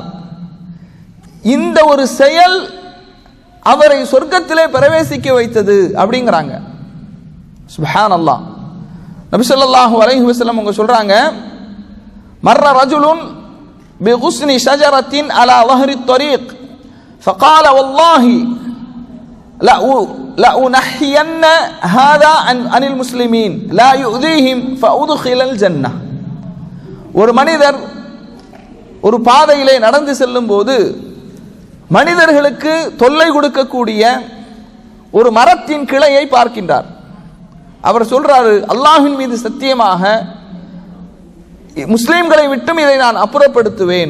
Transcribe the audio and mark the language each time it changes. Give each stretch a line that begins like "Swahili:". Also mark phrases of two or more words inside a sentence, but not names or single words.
Tamil: இந்த ஒரு செயல் அவரை சொர்க்கத்திலே பிரவேசிக்க வைத்தது அப்படிங்கிறாங்க.
Arabic: சுப்ஹானல்லாஹ். نبي صلى الله عليه وسلم
Tamil: அவங்க சொல்றாங்க,
Arabic: مر رجل بغصن شجرة على ظهر الطريق فقال والله لا أنحين هذا عن المسلمين لا يؤذيهم فأدخل الجنة.
Tamil: ஒரு மனிதர் ஒரு பாதையிலே நடந்து செல்லும் போது மனிதர்களுக்கு தொல்லை கொடுக்கக்கூடிய ஒரு மரத்தின் கிளையை பார்க்கின்றார். அவர் சொல்றாரு, அல்லாஹ்வின் மீது சத்தியமாக முஸ்லிம்களை விட்டும் இதை நான் அப்புறப்படுத்துவேன்.